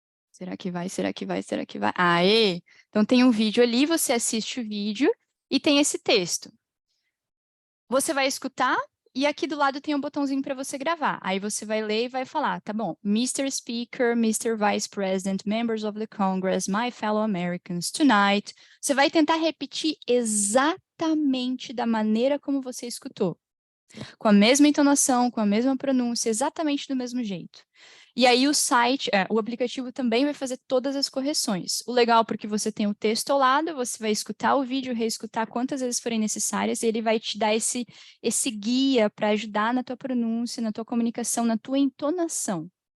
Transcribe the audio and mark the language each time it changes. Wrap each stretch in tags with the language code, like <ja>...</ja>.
<pt>Será que vai? Será que vai? Será que vai? Aê! Então tem um vídeo ali, você assiste o vídeo e tem esse texto. Você vai escutar e aqui do lado tem um botãozinho para você gravar. Aí você vai ler e vai falar, tá bom?</pt> <en>Mr. Speaker, Mr. Vice President, members of the Congress, my fellow Americans, tonight.</en> <pt>Você vai tentar repetir exatamente da maneira como você escutou. Com a mesma entonação, com a mesma pronúncia, exatamente do mesmo jeito. E aí o aplicativo também vai fazer todas as correções. O legal porque você tem o texto ao lado, você vai escutar o vídeo, reescutar quantas vezes forem necessárias, e ele vai te dar esse guia para ajudar na tua pronúncia, na tua comunicação, na tua entonação.</pt>